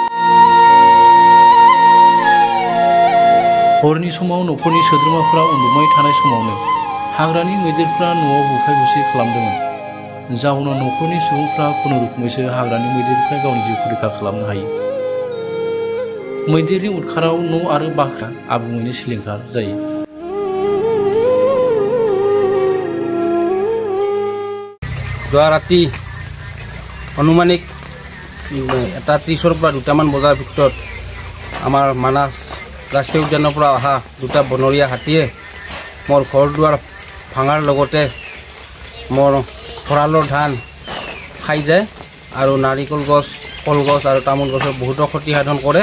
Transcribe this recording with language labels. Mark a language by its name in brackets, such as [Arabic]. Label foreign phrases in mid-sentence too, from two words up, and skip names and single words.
[Bodo] हरनि समाव न'खरनि सोद्रोमाफोरा उन्दुबाय थानाय समावनो हाग्रानि मैदेरफ्रा न'आव बुफाय बुसि खालामदोंमोन। जाउनाव न'खरनि सुबुंफ्रा खुनुरुखुमैसो हाग्रानि मैदेरनिफ्राय गावनि जिउखौ रैखा खालामनो हायो। मैदेरनि उदखाराव न' आरो बाख्रिया आबुङैनो सिलिंखार जायो। [Assamese] যোৱা ৰাতি অনুমানিক এটা 30ৰ পৰা 2টামান বজাৰ ভিতৰত আমাৰ মানাস ৰাষ্ট্ৰীয় উদ্যানৰ পৰা অহা 2টা বনৰীয়া হাতীয়ে মোৰ ঘৰ দুৱাৰ ভাঙাৰ লগতে মোৰ ভঁৰালৰ ধান খাই যায় আৰু নাৰিকল গছ কলগছ আৰু তামোল গছৰ বহুতো ক্ষতি সাধন কৰে।